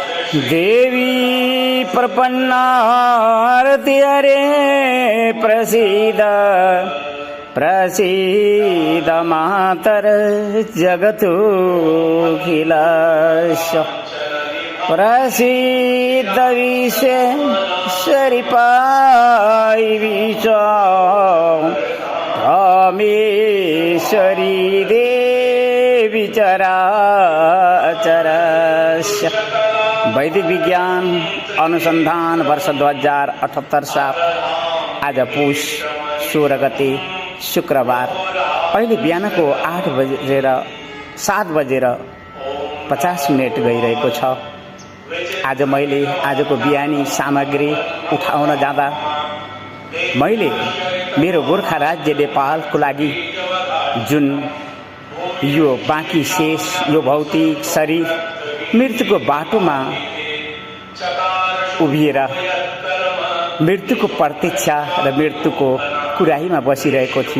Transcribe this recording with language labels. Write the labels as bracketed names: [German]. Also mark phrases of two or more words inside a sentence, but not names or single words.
[Sanskrit] देवी प्रपन्नारति हरे प्रसीद प्रसीद मातर जगतोऽखिलस्य प्रसीद विश्वेश्वरि पायिवी च रामेश्वरी देवी चराचरस्य। [Nepali] वैदिक विज्ञान अनुसंधान वर्ष 2078 साल आज पुष 16 गते शुक्रबार अहिले बिहानको 7:50 गइरहेको छ। आज मैले आजको बिहानी सामग्री उठाउन जाँदा मैले मेरो गोर्खा राज्य नेपालको लागि जुन यो बाँकी शेष यो भौतिक शरीर मृत्युको बाटोमा उभिएर मृत्युको प्रतीक्षा र मृत्युको कुराहीमा बसिरहेको थियो।